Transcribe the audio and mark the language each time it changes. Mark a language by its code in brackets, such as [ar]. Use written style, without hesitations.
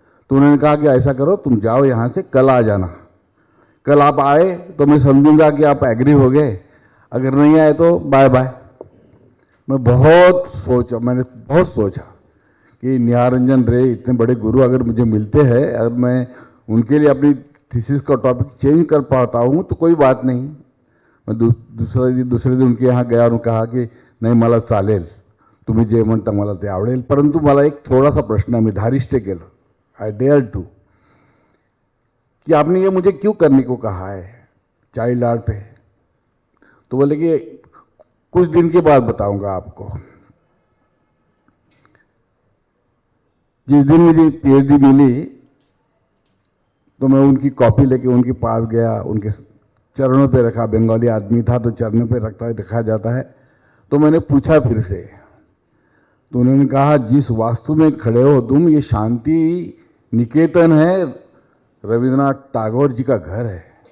[hi] तो उन्होंने कहा कि ऐसा करो, तुम जाओ यहाँ से, कल आ जाना. कल आप आए तो मैं समझूंगा कि आप एग्री हो गए, अगर नहीं आए तो बाय बाय. मैंने बहुत सोचा कि निहार रंजन रे इतने बड़े गुरु अगर मुझे मिलते हैं, अब मैं उनके लिए अपनी थीसिस का टॉपिक चेंज कर पाता हूँ तो कोई बात नहीं. मैं दुसरे दिन उनके यहाँ गया और कहा कि [mr] नाही मला चालेल, तुम्ही जे म्हणता मला ते आवडेल, परंतु मला एक थोडासा प्रश्न आहे. मी धारिष्ट केलं, [en] I dare to, [hi] कि आपने ये मुझे क्यों करने को कहा है चाइल्ड आर्ट पे. तो बोले कि कुछ दिन के बाद बताऊंगा आपको. जिस दिन मुझे पीएचडी मिली तो मैं उनकी कॉपी लेके उनके पास गया, उनके चरणों पे रखा. बंगाली आदमी था तो चरणों पे रखा जाता है. तो मैंने पूछा फिर से, तो उन्होंने कहा जिस वास्तु में खड़े हो तुम, ये शांति निकेतन है, रविंद्रनाथ टैगोर जी का घर है.